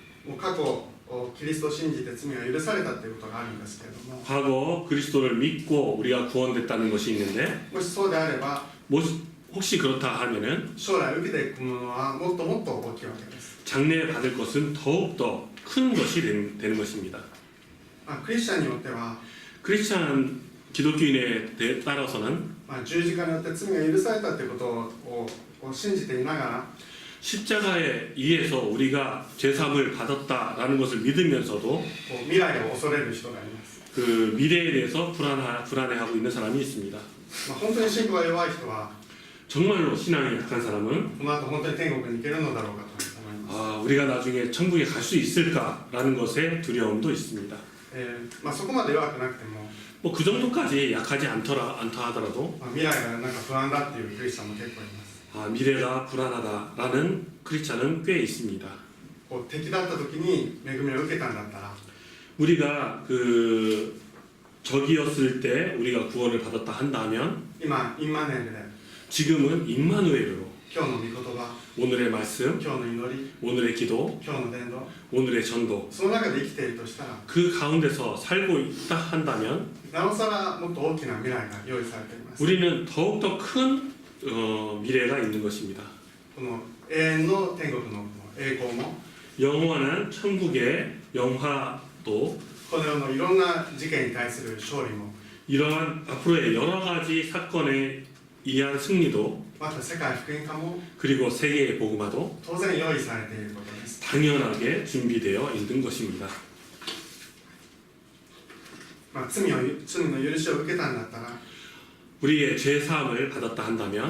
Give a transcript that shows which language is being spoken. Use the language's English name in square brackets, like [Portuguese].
[Japanese] もう過去キリストを信じて罪が許されたということがあるんですけれども、 [Korean] 과거 그리스도를 믿고 우리가 구원됐다는 것이 있는데 [Japanese] もしそうであれば [Korean] 혹시 그렇다 하면은 [Japanese] 将来受けていくものはもっともっと大きいわけです。 [Korean] 장래에 받을 것은 더욱더 큰 것이 되는 것입니다. [Japanese] クリスチャンによっては [Korean] 크리스찬 기독교인에 따라서는 [Japanese] 十字架によって罪が許されたということを信じていながら [Korean] 십자가에 의해서 우리가 죄사함을 받았다라는 것을 믿으면서도 [Japanese] 未来を恐れる人がいます。 [Korean] 그 미래에 대해서 불안해하고 있는 사람이 있습니다. [Japanese] 本当に信仰が弱い人は [Korean] 정말로 신앙이 약한 사람은 [Japanese] この後本当に天国に行けるのだろうかと思います。 [Korean] 우리가 나중에 천국에 갈 수 있을까라는 것에 두려움도 있습니다. [Japanese] そこまで弱くなくても [Korean] 뭐 그 정도까지 약하지 않다 하더라도 [Japanese] 未来がなんか不安だっていうクリスチャンも結構います。 [Korean] 미래가 불안하다라는 크리스찬은 꽤 있습니다. [Japanese] 敵だった時に恵みを受けたんだったら [Korean] 우리가 그 적이었을 때 우리가 구원을 받았다 한다면 [Japanese] 今インマネルで [Korean] 지금은 임마누엘로 [Japanese] 今日の御言葉 [Korean] 오늘의 말씀, [Japanese] 今日の祈り [Korean] 오늘의 기도, [Japanese] 今日の伝道 [Korean] 오늘의 전도 [Japanese] その中で生きているとしたら [Korean] 그 가운데서 살고 있다 한다면 [Japanese] なおさらもっと大きな未来が用意されています。 [Korean] 우리는 더욱더 큰 미래가 있는 것입니다. [Japanese] この永遠の天国の栄光も [Korean] 영원한 천국의 영화도 [Japanese] この世のいろんな事件に対する勝利も [Korean] 이러한 앞으로의 여러 가지 사건에 의한 승리도 [Japanese] また世界福音化も [Korean] 그리고 세계의 복음화도 [Japanese] 当然用意されていることです。 [Korean] 당연하게 준비되어 있는 것입니다. [Japanese] 罪の許しを受けたんだったら [Korean] 우리의 죄 사함을 받았다 한다면